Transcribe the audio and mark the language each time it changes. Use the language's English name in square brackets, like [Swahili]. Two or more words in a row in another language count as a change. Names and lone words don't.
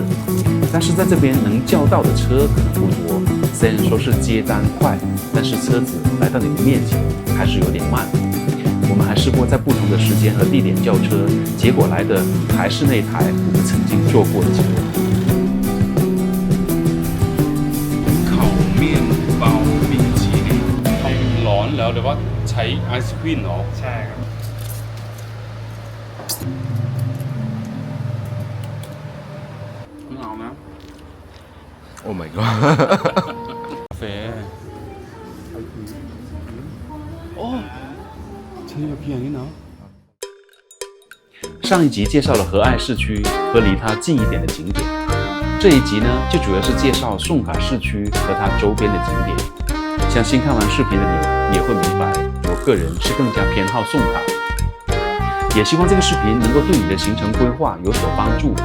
[Chinese] 但是在这边能叫到的车可能不多，虽然说是接单快，但是车子来到你的面前还是有点慢。我们还试过在不同的时间和地点叫车，结果来的还是那台我们曾经坐过的车。烤面包冰淇淋 [Thai] ร้อนแล้วหรือว่าใช้ไอศครีมเหรอใช่ครับไม่เอานะ [English] Oh my god [Thai] กาแฟโอ้ฉันอยู่เพียงนี้เนาะ [Chinese] 上一集介绍了和爱市区和离它近一点的景点， 这一集呢，就主要是介绍宋卡市区和它周边的景点。相信看完视频的你也会明白，我个人是更加偏好宋卡。也希望这个视频能够对你的行程规划有所帮助。